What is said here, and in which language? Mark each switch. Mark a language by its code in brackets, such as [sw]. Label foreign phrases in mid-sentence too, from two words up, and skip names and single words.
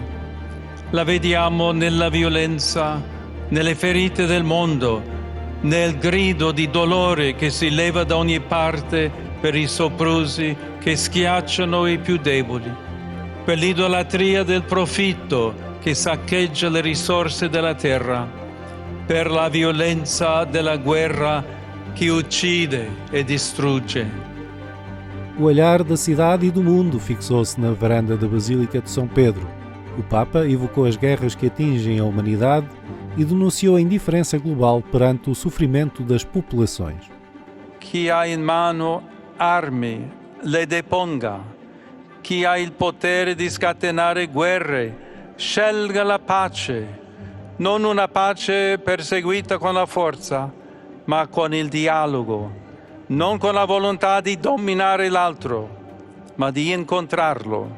[it] La vediamo nella violenza, nelle ferite del mondo, nel grido di dolore che si leva da ogni parte per i soprusi che schiacciano i più deboli, per l'idolatria del profitto che saccheggia le risorse della terra, per la violenza della guerra que uccide e distrugge. [pt] O olhar da cidade e do mundo fixou-se na varanda da Basílica de São Pedro. O Papa evocou as guerras que atingem a humanidade e denunciou a indiferença global perante o sofrimento das populações. [it] Chi ha in mano armi le deponga. Chi ha il potere di scatenare guerre scelga la pace, non una pace perseguita con la forza, ma con il dialogo, non con la volontà di dominare l'altro, ma di incontrarlo.